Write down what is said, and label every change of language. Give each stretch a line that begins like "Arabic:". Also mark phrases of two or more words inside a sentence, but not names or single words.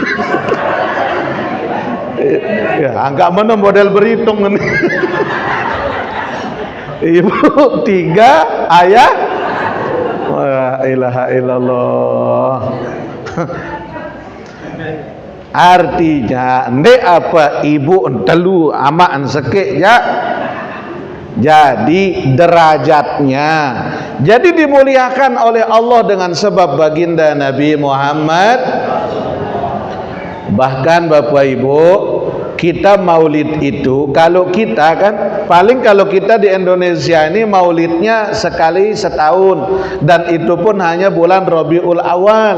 Indonesian: Ya, agak mana model berhitung ini. Ibu 3, ayah.
Arabic: لا إله إلا الله.
Sasak: Artinya ndek apa ibu telu amaan sekek ya.
Indonesian: Jadi derajatnya jadi dimuliakan oleh Allah dengan sebab baginda Nabi Muhammad. Bahkan Bapak Ibu, kita maulid itu, kalau kita kan paling kalau kita di Indonesia ini maulidnya sekali setahun, dan itu pun hanya bulan Rabiul Awal.